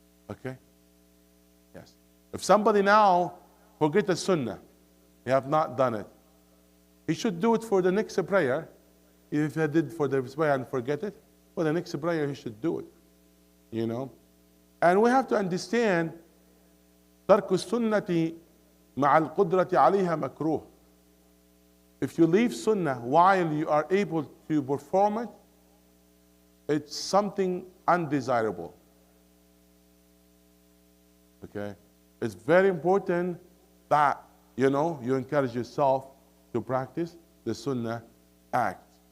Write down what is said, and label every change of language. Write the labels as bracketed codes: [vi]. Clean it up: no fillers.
[en] Okay? Yes. If somebody now forget the sunnah, he have not done it, he should do it for the next prayer. If he did for the prayer and forget it, for the next prayer he should do it. And we have to understand [ar] ترك السنة مع القدرة عليها مكروه. [en] If you leave sunnah while you are able to perform it, it's something undesirable. Okay? It's very important that, you encourage yourself to practice the sunnah act.